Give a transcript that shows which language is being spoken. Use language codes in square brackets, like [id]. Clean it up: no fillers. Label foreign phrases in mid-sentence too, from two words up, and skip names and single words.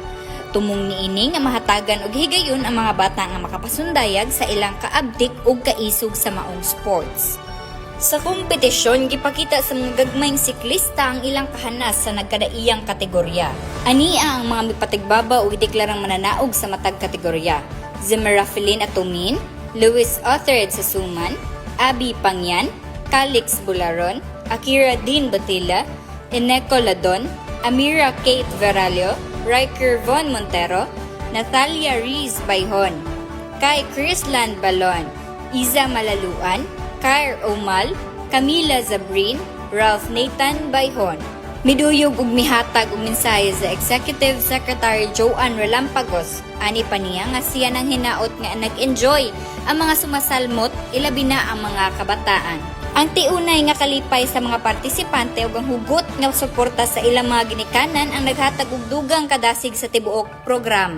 [ceb] Tumong niini nga mahatagan og higayon ang mga bata nga makapasundayag sa ilang kaabtik ug kaisog sa maong sports. Sa kompetisyon, gipakita sa mga gagmayng siklista ang ilang kahanas sa nagkadaiyang kategorya. Ania ang mga mipatigbaba o ideklarang mananaog sa matag kategorya. Zimerafelin Atumin, Luis Othered sa Suman, Abby Pangyan, Calix Bularon, Akira Dean Batila, Eneco Ladon, Amira Kate Veralio, Riker Von Montero, Natalia Rees Bayhon, Kai Chrisland Balon, Iza Malaluan, Kair Omal, Camila Zabrin, Ralph Nathan Bayhon. Miduyog ug mihatag og mensahe sa [en] Executive Secretary [ceb] Joanne Relampagos. Ani pa niya nga siya nang hinaot nga nag-enjoy ang mga sumasalmot, ilabi na ang mga kabataan. Ang tiunay nga kalipay sa mga partisipante ug ang hugot nga suporta sa ilang mga ginikanan ang naghatag og dugang kadasig sa tibuok programa.